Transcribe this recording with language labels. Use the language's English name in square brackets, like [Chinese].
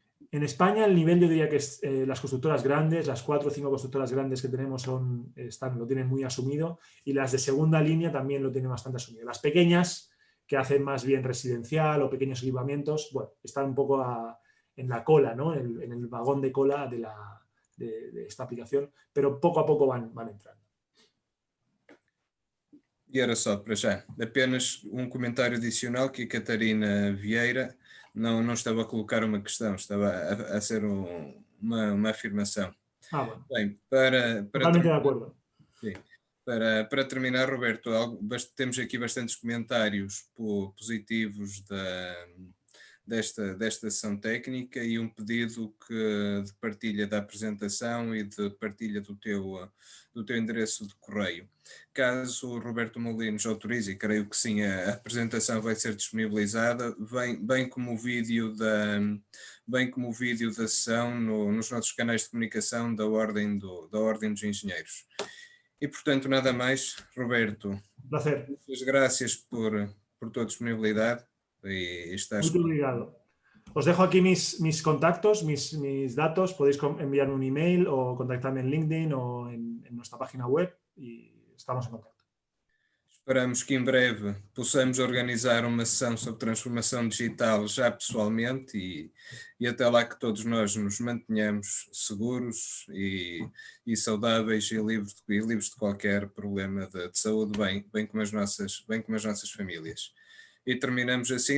[Spanish] En España el nivel, yo diría que es, las constructoras grandes, las 4 o 5 constructoras grandes que tenemos lo tienen muy asumido, y las de segunda línea también lo tienen bastante asumido. Las pequeñas, que hacen más bien residencial o pequeños equipamientos, bueno, están un poco en la cola, ¿no? En el vagón de cola de esta aplicación, pero poco a poco van entrando. [Portuguese] E era só para já. Apenas um comentário adicional que a Catarina Vieira não estava a colocar uma questão, estava a ser uma afirmação. [Spanish] Bueno. [Portuguese] Bem, [Spanish] Totalmente de acuerdo. [Portuguese] Sim. Para terminar, Roberto, temos aqui bastantes comentários positivos desta sessão técnica e um pedido de partilha da apresentação e de partilha do teu endereço de correio. Caso o Roberto Molinos autorize, e creio que sim, a apresentação vai ser disponibilizada, bem como o vídeo da sessão nos nossos canais de comunicação da Ordem dos Engenheiros. E, portanto, nada mais, Roberto. [Spanish] Un placer. Muchas gracias por tua disponibilidad y estás. Muy obrigado. Os dejo aquí mis contactos, mis datos. Podéis enviarme un email o contactarme en LinkedIn o en nuestra página web y estamos en contacto. [Portuguese] Esperamos que em breve possamos organizar uma sessão sobre transformação digital já pessoalmente e até lá que todos nós nos mantenhamos seguros e saudáveis e livres de qualquer problema de saúde, bem como as nossas famílias. E terminamos assim.